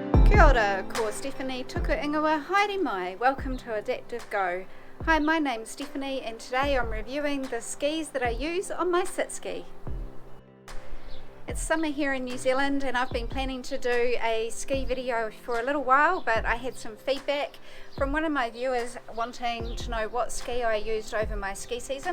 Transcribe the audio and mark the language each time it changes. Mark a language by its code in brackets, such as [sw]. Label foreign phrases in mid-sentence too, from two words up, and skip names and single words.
[mi] Kia ora, ko Stephanie tuku ingoa, haere mai, [en] welcome to Adaptive Go. Hi, my name's Stephanie and today I'm reviewing the skis that I use on my sitski. It's summer here in New Zealand and I've been planning to do a ski video for a little while, but I had some feedback from one of my viewers wanting to know what ski I used over my ski season.